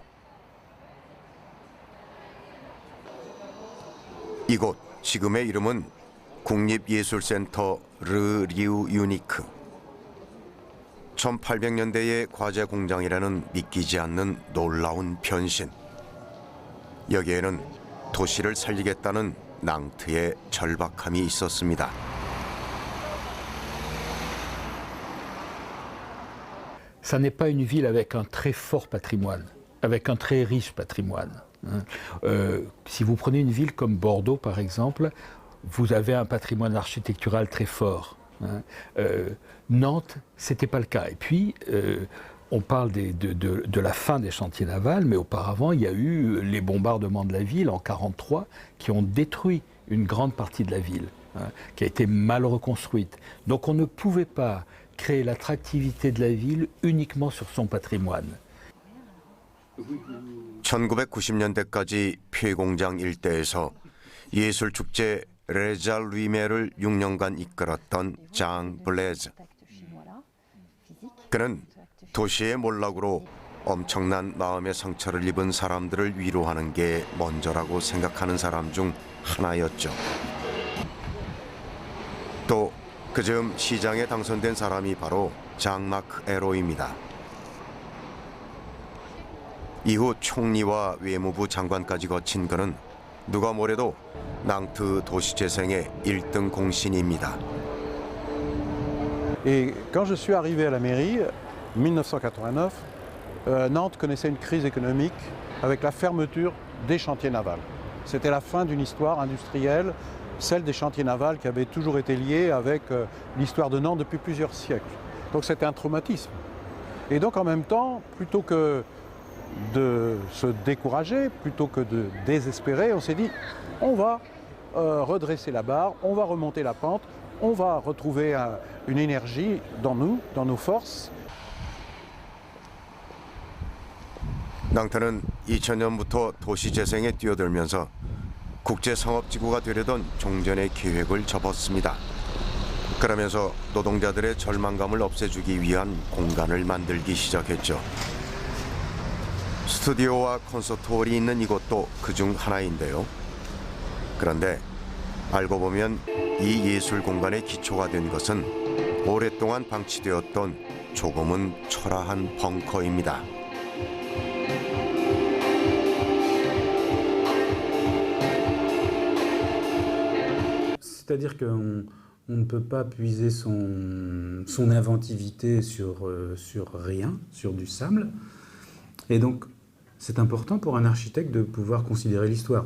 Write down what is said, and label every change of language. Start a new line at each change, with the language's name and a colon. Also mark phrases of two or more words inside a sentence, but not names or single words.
Korean: 이곳 지금의 이름은 국립예술센터 르리우 유니크. 1800년대의 과제 공장이라는 믿기지 않는 놀라운 변신. 여기에는 도시를 살리겠다는 낭트의 절박함이 있었습니다.
French: Ça n'est pas une ville avec un très fort patrimoine, avec un très riche patrimoine. Si vous prenez une ville comme Bordeaux, par exemple, vous avez un patrimoine architectural très fort. Nantes, ce n'était pas le cas. Et puis, on parle de la fin des chantiers navals, mais auparavant, il y a eu les bombardements de la ville en 1943 qui ont détruit une grande partie de la ville, qui a été mal reconstruite. Donc on ne pouvait pas créer l'attractivité de la ville uniquement sur son patrimoine.
Korean: 1990년대까지 폐공장 일대에서 예술축제 레자 루이메를 6년간 이끌었던 장 블레즈. 그는 도시의 몰락으로 엄청난 마음의 상처를 입은 사람들을 위로하는 게 먼저라고 생각하는 사람 중 하나였죠. 또 그즈음 시장에 당선된 사람이 바로 장 마크 에로입니다. 이후 총리와 외무부 장관까지 거친 그는 누가 뭐래도 낭트 도시재생의 1등 공신입니다.
French: Et quand je suis arrivé à la mairie, 1989, Nantes connaissait une crise économique avec la fermeture des chantiers navals. C'était la fin d'une histoire industrielle, celle des chantiers navals qui avait toujours été liée avec l'histoire de Nantes depuis plusieurs siècles. Donc c'était un traumatisme. Et donc en même temps, plutôt que de se décourager, plutôt que de désespérer, on s'est dit on va redresser la barre, on va remonter la pente, on va retrouver une énergie dans nous, dans nos forces.
Korean: 낭트는 2000년부터 도시재생에 뛰어들면서 국제상업지구가 되려던 종전의 계획을 접었습니다. 그러면서 노동자들의 절망감을 없애주기 위한 공간을 만들기 시작했죠. 스튜디오와 콘서트홀이 있는 이곳도 그중 하나인데요. 그런데 알고 보면 이 예술 공간의 기초가 된 것은 오랫동안 방치되었던 조금은 초라한 벙커입니다.
French: C'est-à-dire qu'on ne peut pas puiser son inventivité sur rien, sur du sable. Et donc, c'est important pour un architecte de pouvoir considérer l'histoire.